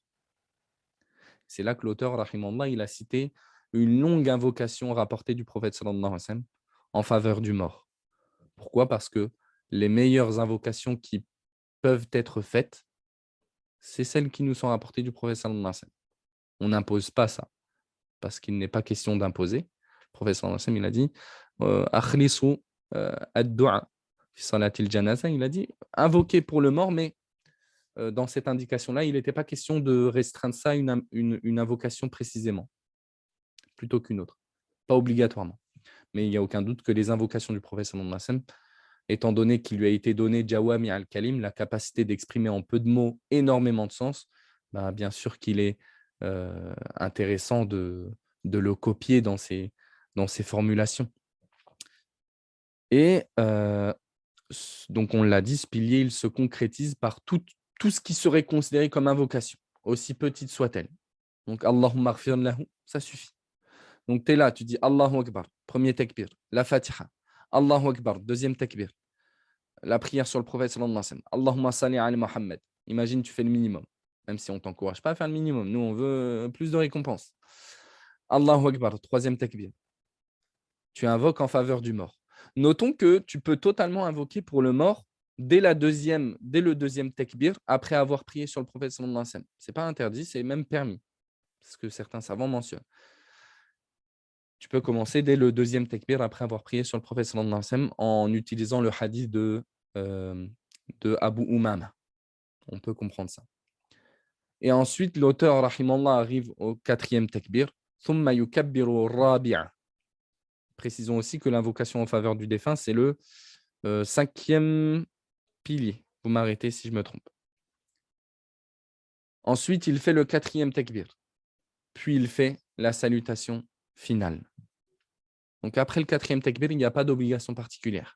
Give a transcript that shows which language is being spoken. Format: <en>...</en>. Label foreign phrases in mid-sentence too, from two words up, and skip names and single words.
<fr>C'est là que l'auteur, rahimallah, il a cité une longue invocation rapportée du prophète</fr> <ar>صلى الله عليه وسلم</ar> <fr>en faveur du mort. Pourquoi? Parce que les meilleures invocations qui peuvent être faites, c'est celles qui nous sont rapportées du prophète</fr> <ar>صلى الله عليه وسلم.</ar> <fr>On n'impose pas ça, parce qu'il n'est pas question d'imposer. Le prophète</fr> <ar>صلى الله عليه وسلم,</ar> <fr>il a dit</fr> <ar>أخلصوا الدعاء في صلاة الجنازة,</ar> <fr>il a dit invoquez pour le mort, mais dans cette indication-là, il n'était pas question de restreindre ça à une invocation précisément, plutôt qu'une autre. Pas obligatoirement. Mais il n'y a aucun doute que les invocations du prophète</fr> <ar>صلى الله عليه وسلم,</ar> <fr>étant donné qu'il lui a été donné</fr> <ar>جوامع الكلم,</ar> <fr>la capacité d'exprimer en peu de mots énormément de sens, bah, bien sûr qu'il est intéressant de le copier dans ses formulations. Et donc, on l'a dit, ce pilier, il se concrétise par tout ce qui serait considéré comme invocation, aussi petite soit-elle. Donc,</fr> <ar>اللهم اغفر له,</ar> <fr>ça suffit. Donc, tu es là, tu dis</fr> <ar>الله أكبر,</ar> <fr>premier takbir, la Fatiha,</fr> <ar>الله أكبر,</ar> <fr>deuxième takbir, la prière sur le prophète</fr> <ar>صلى الله عليه وسلم, اللهم صل على محمد.</ar> <fr>Imagine, tu fais le minimum, même si on ne t'encourage pas à faire le minimum. Nous, on veut plus de récompenses.</fr> <ar>الله أكبر,</ar> <fr>troisième takbir. Tu invoques en faveur du mort. Notons que tu peux totalement invoquer pour le mort dès le deuxième takbir, après avoir prié sur le prophète</fr> <ar>صلى الله عليه وسلم.</ar> <fr>Ce n'est pas interdit, c'est même permis. C'est ce que certains savants mentionnent. Tu peux commencer dès le deuxième takbir après avoir prié sur le prophète</fr> <ar>صلى الله عليه وسلم</ar> <fr>en utilisant le hadith de Abu Umama. On peut comprendre ça. Et ensuite, l'auteur, rahimallah, arrive au quatrième takbir.</fr> <ar>ثم يكبر رابعة.</ar> <fr>Précisons aussi que l'invocation en faveur du défunt, c'est le cinquième pilier. Vous m'arrêtez si je me trompe. Ensuite, il fait le quatrième takbir. Puis, il fait la salutation finale. Donc, après le quatrième takbir, il n'y a pas d'obligation particulière.</fr>